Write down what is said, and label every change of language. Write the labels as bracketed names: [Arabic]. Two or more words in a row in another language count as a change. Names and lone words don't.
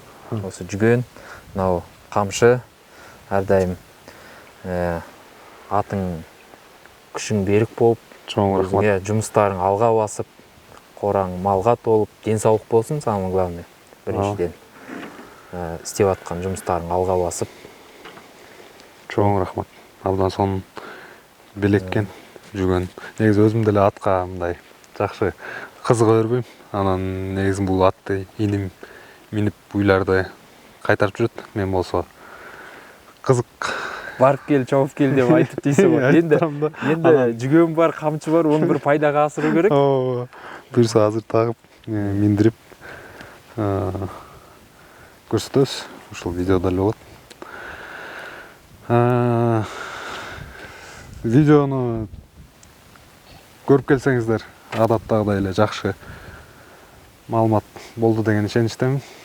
[Kazakh] Осы жүген, мынау қамшы, әрдайым атың күшің берік болып, жұмыстарың алға басып, қораң малға толып, денсаулық болсын, [Russian] самое главное, [Kazakh] біріншіден. Істеп атқан жұмыстарың алға басып. [Kyrgyz] Чоң рахмат. Абдан сонун белеккен, жүгөн. Негизи өзүм деле атка мындай жакшы кызыга бербейм. Анан негизи бул атты иним минип уйларды кайтарып жүрөт. Мен болсо кызык [Kazakh] барып кел, чауып кел деп айтып дейсің ғой. Енді жүгөн бар, камчы бар, оны бір пайдаға асыру керек. [Kyrgyz] Бұйырса азыр тағып, миндирип көрсөтөбүз. Ушул видеода эле болот. Видеону көрүп келсеңиздер, адаттагыдай эле жакшы маалымат болду деген ишеничтемин.